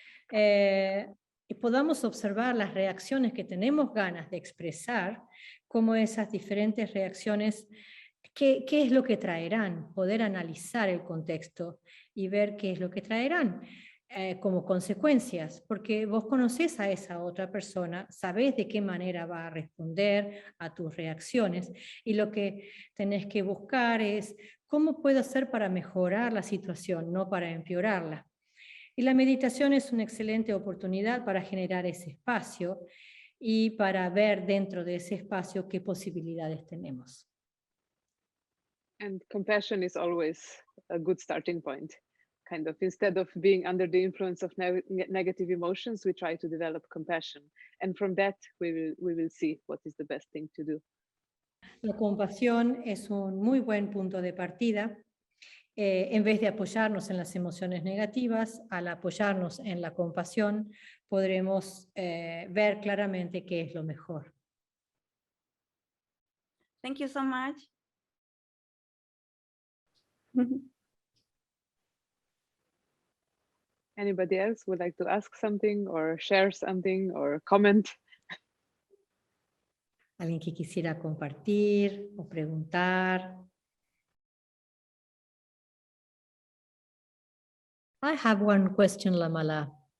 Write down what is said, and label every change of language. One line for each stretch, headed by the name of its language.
Spanish: Y podamos observar las reacciones que tenemos ganas de expresar, como esas diferentes reacciones, qué es lo que traerán, poder analizar el contexto y ver qué es lo que traerán como consecuencias, porque vos conocés a esa otra persona, sabés de qué manera va a responder a tus reacciones y lo que tenés que buscar es cómo puedo hacer para mejorar la situación, no para empeorarla. Y la meditación es una excelente oportunidad para generar ese espacio y para ver dentro de ese espacio qué posibilidades tenemos.
English: And compassion is always a good starting point. Kind of, instead of being under the influence of negative emotions, we try to develop compassion. And from that, we will see what is the best thing to do.
Spanish: La compasión es un muy buen punto de partida. En vez de apoyarnos en las emociones negativas, al apoyarnos en la compasión, podremos ver claramente qué es lo mejor.
English: Thank you so much. Anybody else would like to ask something or share something or comment?
Spanish: ¿Alguien que quisiera compartir o preguntar?
English: I have one question, Lamala.